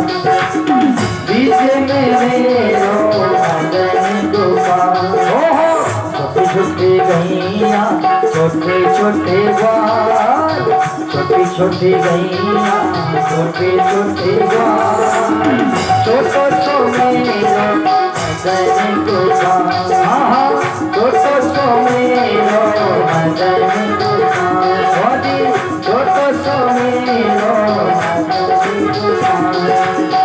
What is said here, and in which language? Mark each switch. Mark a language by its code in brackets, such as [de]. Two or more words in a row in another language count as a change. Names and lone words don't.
[hi] बीच में मेरा मदन गोपाल। [bra] छोटे छोटे गैया छोटे छोटे ग्वाल छोटी छोटी गैया छोटे छोटे ग्वाल छोटो सो मेरो मदन गोपाल। छोटो सो मेरो मदन गोपाल। छोटो सो मेरो मदन गोपाल।